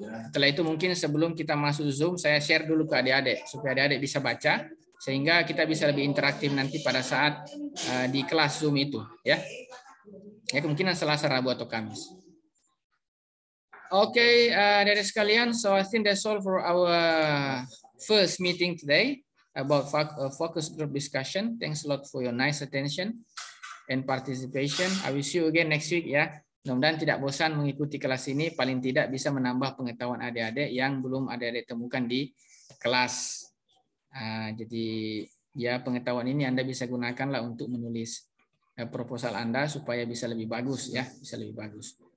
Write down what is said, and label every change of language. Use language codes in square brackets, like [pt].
[id] Setelah itu mungkin sebelum kita masuk Zoom, saya share dulu ke adik-adik supaya adik-adik bisa baca, sehingga kita bisa lebih interaktif nanti pada saat di kelas Zoom itu, ya. Ya kemungkinan Selasa, Rabu atau Kamis. [en] Okay, [id] adik-adik sekalian, [en] so I think that's all for our first meeting today about focus group discussion. Thanks a lot for your nice attention and participation. I will see you again next week ya. [id] Mudah-mudahan tidak bosan mengikuti kelas ini, paling tidak bisa menambah pengetahuan adik-adik yang belum adik-adik temukan di kelas. Jadi ya pengetahuan ini Anda bisa gunakanlah untuk menulis proposal Anda supaya bisa lebih bagus ya, bisa lebih bagus.